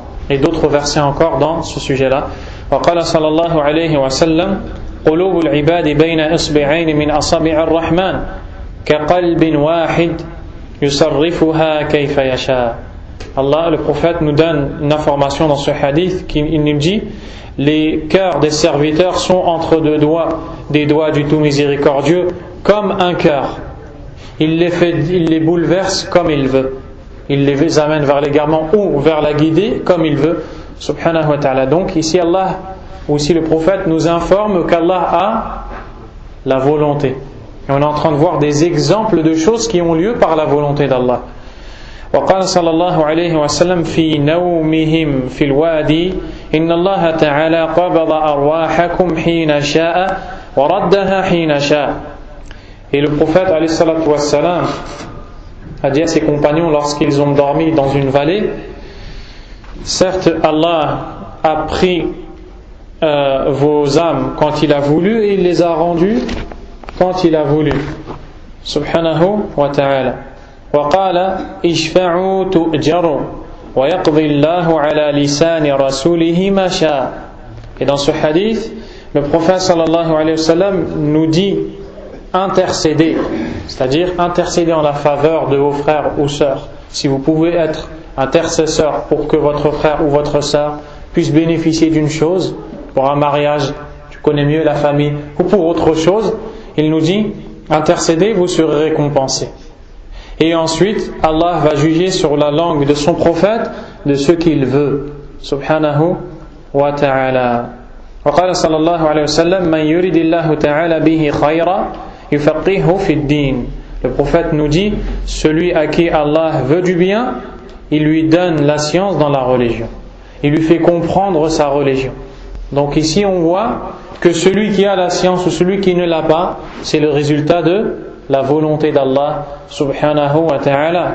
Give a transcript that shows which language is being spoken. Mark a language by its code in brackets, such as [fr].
[fr] Et d'autres versets encore dans ce sujet-là. [ar] وقال صلى الله عليه وسلم قلوب العباد بين إصبعين من أصابع الرحمن كقلب واحد يصرفها كيف يشاء. [fr] Allah, le prophète, nous donne une information dans ce hadith qui nous dit: les cœurs des serviteurs sont entre deux doigts, des doigts du tout miséricordieux, comme un cœur. Il les bouleverse comme il veut. Il les amène vers l'égarement ou vers la guidée comme il veut. Subhanahu wa ta'ala. Donc ici Allah, ou ici le prophète nous informe qu'Allah a la volonté. Et on est en train de voir des exemples de choses qui ont lieu par la volonté d'Allah. [ar] وقال صلى الله عليه وسلم في نومهم في الوادي إن الله تعالى قبض أرواحكم حين شاء وردها حين شاء. [fr] Et le prophète عليه الصلاة والسلام a dit à ses compagnons lorsqu'ils ont dormi dans une vallée: certes Allah a pris vos âmes quand il a voulu et il les a rendues quand il a voulu. Subhanahu wa ta'ala. [ar] وقال اشفعوا تؤجروا ويقضي الله على لسان رسوله ما شاء. [fr] Et dans ce hadith, le prophète sallallahu alayhi wa sallam nous dit intercéder, c'est-à-dire intercéder en la faveur de vos frères ou sœurs. Si vous pouvez être intercesseur pour que votre frère ou votre sœur puisse bénéficier d'une chose, pour un mariage, tu connais mieux la famille, ou pour autre chose, il nous dit intercédez, vous serez récompensé. Et ensuite, Allah va juger sur la langue de son prophète de ce qu'il veut. Subhanahu wa ta'ala. [ar] وقال صلى الله عليه وسلم من يريد الله تعالى به خيرا يفقهه في الدين. [fr] Le prophète nous dit: celui à qui Allah veut du bien, il lui donne la science dans la religion. Il lui fait comprendre sa religion. Donc ici on voit que celui qui a la science ou celui qui ne l'a pas, c'est le résultat de la volonté d'Allah subhanahu wa ta'ala.